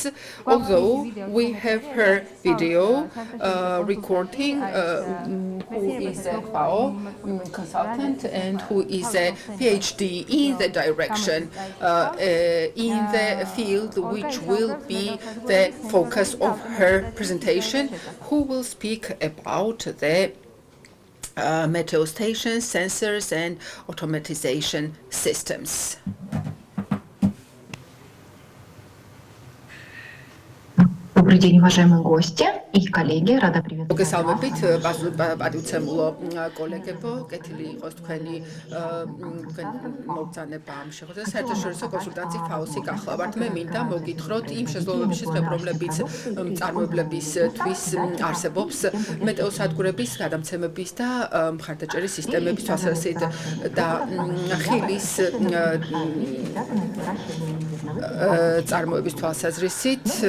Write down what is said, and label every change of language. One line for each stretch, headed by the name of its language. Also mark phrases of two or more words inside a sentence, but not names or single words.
English: although we have her video recording, who is a FAO consultant and who is a PhD in the direction in the field which will be the focus of her presentation, who will speak about the meteo stations, sensors and automatization systems.
Russian: Добрый день, уважаемые гости и коллеги. Рада приветствовать.
Georgian: მოგესალმებით, პატივცემულო კოლეგებო, კეთილი იყოს თქვენი მოგზანება ამ შეხვედრაზე. საერთაშორისო კონსულტანცი FAO-ი გახლავართ. მე მინდა მოგითხროთ იმ შესაძლებლობების შესახებ, რომლებიც მწარმოებლებისთვის არსებობს მეტეოსადგურების გადამცემების და მხარდაჭერის სისტემების თვალსაზრისით და ხილის წარმოების თვალსაზრისით.